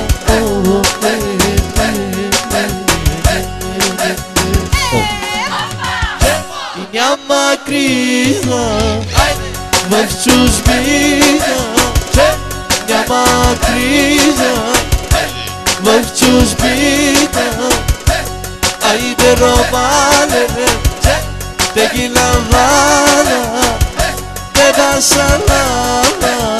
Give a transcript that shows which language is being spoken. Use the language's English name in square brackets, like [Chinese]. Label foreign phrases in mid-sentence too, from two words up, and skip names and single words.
[Bulgarian] И няма криза в чужбина, няма криза в чужбина. Айде, [Romany] Романе, те ги ла-ла-ла, те банша-ла-ла.